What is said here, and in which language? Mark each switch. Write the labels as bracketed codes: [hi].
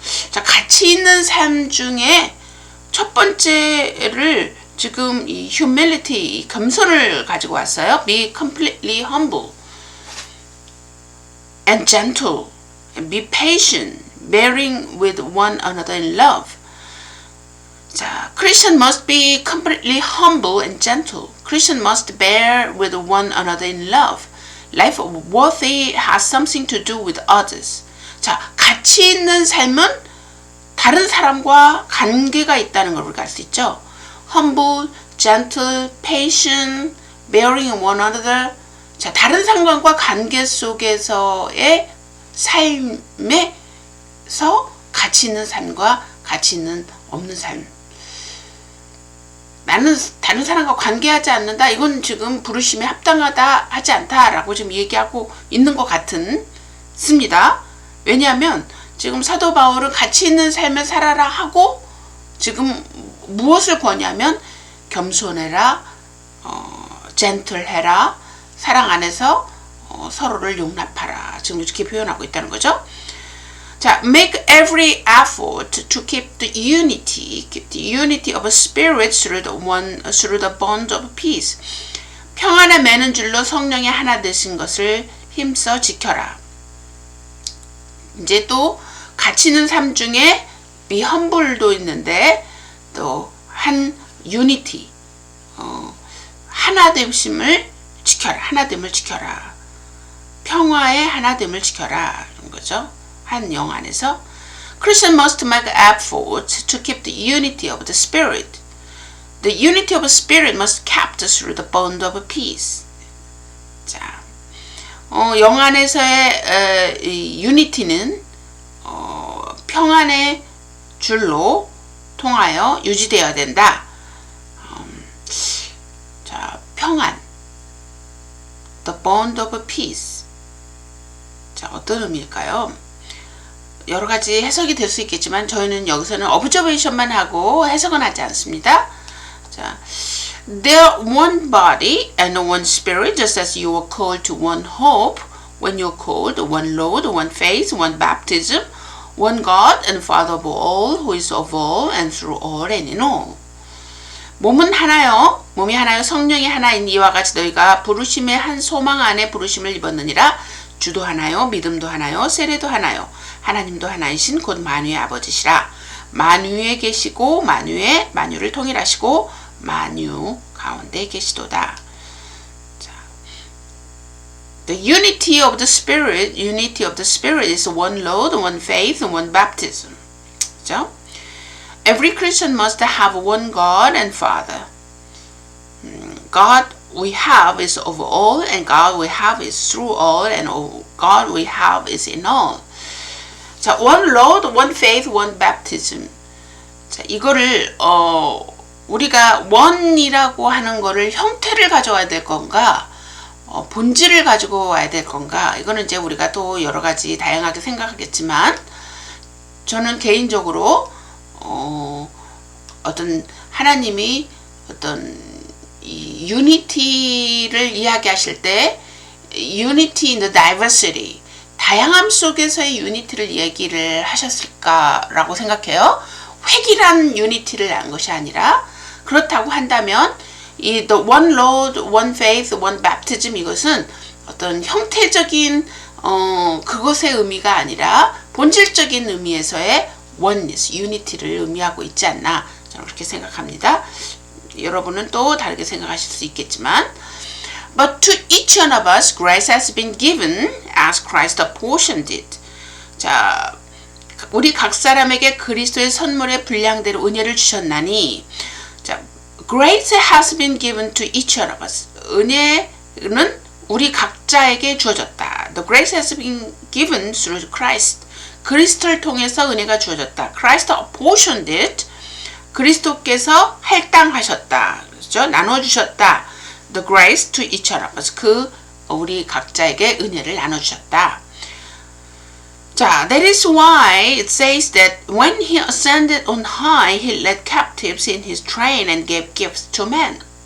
[ko] 자, 가치 있는 삶 중에 첫 번째를 지금 이 humility, 겸손을 가지고 왔어요. [en] Be completely humble and gentle and be patient, bearing with one another in love. 자, Christian must be completely humble and gentle. Christian must bear with one another in love. Life worthy has something to do with others. [ko] 자, 가치 있는 삶은 다른 사람과 관계가 있다는 걸 우리가 알 수 있죠. [en] Humble, gentle, patient, bearing one another. [ko] 자, 다른 사람과 관계 속에서의 삶에서 가치 있는 삶과 가치 있는 없는 삶. 나는 다른 사람과 관계하지 않는다. 이건 지금 부르심에 합당하다 하지 않다라고 지금 얘기하고 있는 것 같습니다. 왜냐하면 지금 사도 바울은 가치 있는 삶을 살아라 하고 지금 무엇을 권하냐면 겸손해라, 젠틀해라, 사랑 안에서 서로를 용납하라. 지금 이렇게 표현하고 있다는 거죠. [en] 자, make every effort to keep the unity of a spirit through the bond of peace. [ko] 평안에 매는 줄로 성령의 하나 되신 것을 힘써 지켜라. 이제 또 가치 있는 삶 중에 [en] be humble [ko] 도 있는데 또 한 unity, 하나됨을 지켜라. 하나됨을 지켜라. 평화의 하나됨을 지켜라. 이런 거죠. 한 영 안에서 [en] Christian must make effort to keep the unity of the spirit. The unity of the spirit must be kept through the bond of peace. [ko] 자, 영 안에서의 이 unity는 평안의 줄로 통하여 유지되어야 된다. [en] 자, 평안. The bond of peace. [ko] 자, 어떤 의미일까요? 여러 가지 해석이 될 수 있겠지만 저희는 여기서는 observation만 하고 해석은 하지 않습니다. [en] 자, they are one body and one spirit, just as you are called to one hope when you are called, one Lord, one faith, one baptism, one God and Father of all, who is of all and through all and in all. [ko] 몸은 하나요. 몸이 하나요. 성령이 하나인 이와 같이 너희가 부르심의 한 소망 안에 부르심을 입었느니라. 주도 하나요. 믿음도 하나요. 세례도 하나요. 하나님도 하나이신 곧 만유의 아버지시라. 만유에 계시고 만유를 통일하시고 만유 가운데 계시도다. [en] 자, the unity of the spirit is one Lord, one faith, one baptism. [ko] 그죠? [en] Every Christian must have one God and Father. God we have is of all, and God we have is through all, and God we have is in all. 자, one Lord, one faith, one baptism. [ko] 자, 이거를 우리가 one이라고 하는 거를 형태를 가져와야 될 건가, 본질을 가지고 와야 될 건가? 이거는 이제 우리가 또 여러 가지 다양하게 생각하겠지만 저는 개인적으로 어떤 하나님이 어떤 이 유니티를 이야기하실 때 [en] unity in the diversity [ko] 다양함 속에서의 유니티를 얘기를 하셨을까라고 생각해요. 획일한 유니티를 한 것이 아니라 그렇다고 한다면 이 [en] the one Lord, one faith, one baptism [ko] 이것은 어떤 형태적인 그것의 의미가 아니라 본질적인 의미에서의 oneness, unity를 의미하고 있지 않나 저는 그렇게 생각합니다. 여러분은 또 다르게 생각하실 수 있겠지만 [en] But to each one of us grace has been given as Christ apportioned it. [ko] 자, 우리 각 사람에게 그리스도의 선물의 분량대로 은혜를 주셨나니 자, [en] grace has been given to each one of us. [ko] 은혜는 우리 각자에게 주어졌다. [en] The grace has been given through Christ. [ko] 그리스도를 통해서 은혜가 주어졌다. [en] Christ apportioned it. [ko] 그리스도께서 할당하셨다. 그렇죠? 나눠주셨다. [en] The grace to each one of us. [ko] 우리 각자에게 은혜를 나눠주셨다. [en] 자, that is why it says that when he ascended on high, he led captives in his train and gave gifts to men.